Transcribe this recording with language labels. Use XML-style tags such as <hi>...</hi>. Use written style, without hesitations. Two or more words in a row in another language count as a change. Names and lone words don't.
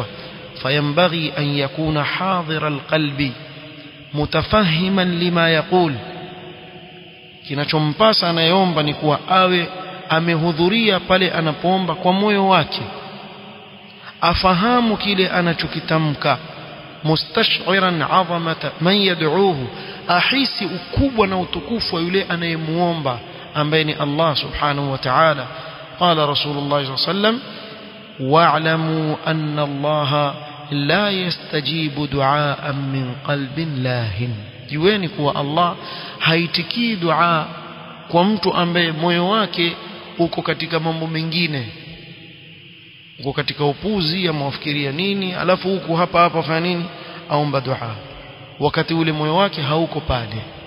<ar>فينبغي أن يكون حاضر القلب متفهما لما يقول,</ar> <sw>kinachompasa anayeomba ni kuwa awe amehudhuria pale anapoomba kwa moyo wake, afahamu kile anachokitamka,</sw> <ar>مستشعرا عظمة من يدعوه,</ar> <sw>ahisi ukubwa na utukufu wa yule anayemuomba ambaye ni Allah</sw> <ar>سبحانه وتعالى. قال رسول الله صلى الله عليه وسلم واعلموا أن الله لا يستجيب دعاء من قلب لاه,</ar> <sw>jueni kuwa Allah haitikii dua kwa mtu ambaye moyo wake uko katika mambo mengine, uko katika upuzi ama wafikiria nini, alafu huko hapa fanya nini, aomba dua wakati ule moyo wake hauko pale.</sw>